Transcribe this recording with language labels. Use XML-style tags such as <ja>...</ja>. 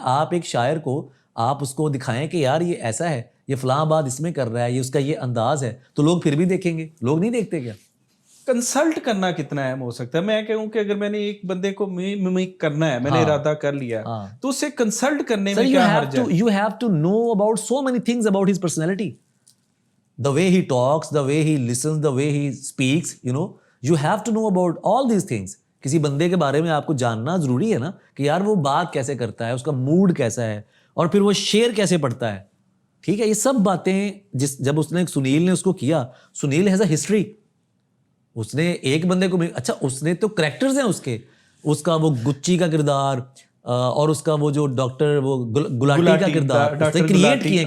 <ur>آپ ایک شاعر کو آپ اس کو دکھائیں کہ یار یہ ایسا ہے, یہ فلاں بات اس میں کر رہا ہے, یہ اس کا یہ انداز ہے, تو لوگ پھر بھی دیکھیں گے. لوگ نہیں دیکھتے کیا؟ کنسلٹ کرنا کتنا اہم ہو سکتا ہے. میں کہوں کہ اگر میں نے ایک بندے کو میمک کرنا ہے, میں نے ارادہ کر لیا, تو اسے کنسلٹ کرنے میں کیا حرج ہے؟</ur> <en>You have to know about so many things about his personality. The way he talks, the way he listens, the way he speaks, you have to know about all these things.</en> <ur>کسی بندے کے بارے میں آپ کو جاننا ضروری ہے نا, کہ یار وہ بات کیسے کرتا ہے, اس کا موڈ کیسا ہے, اور پھر وہ شعر کیسے پڑھتا ہے. ٹھیک ہے, یہ سب باتیں جب اس نے سنیل نے اس کو کیا, سنیل</ur> <en>Has a history.</en> <ur>اس نے ایک بندے کو, اچھا اس نے تو کریکٹرز ہیں اس کا وہ گچی کا کردار اور اس کا وہ جو ڈاکٹر وہ گلاٹی کا کردار اس نے کریٹ کیے.</ur>